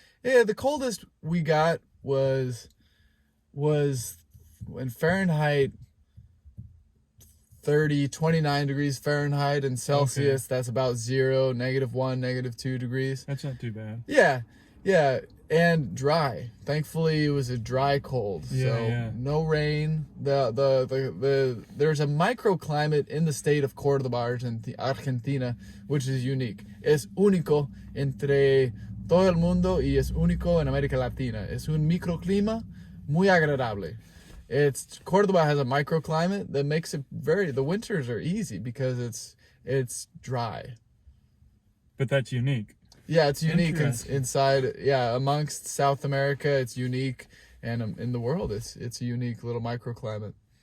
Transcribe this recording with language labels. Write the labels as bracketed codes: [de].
[en] Yeah, the coldest we got was in Fahrenheit 29 degrees Fahrenheit, and Celsius, that's about 0, -1, -2 degrees. That's not too bad. Yeah, and dry. Thankfully, it was a dry cold, so no rain. There's a microclimate in the state of Córdoba, Argentina, which is unique. [es] Es único entre todo el mundo y es único en América Latina. Es un microclima muy agradable. [en] Córdoba has a microclimate that makes it the winters are easy because it's dry. But that's unique. Yeah, it's unique inside. Yeah, amongst South America, it's unique, and in the world, it's a unique little microclimate.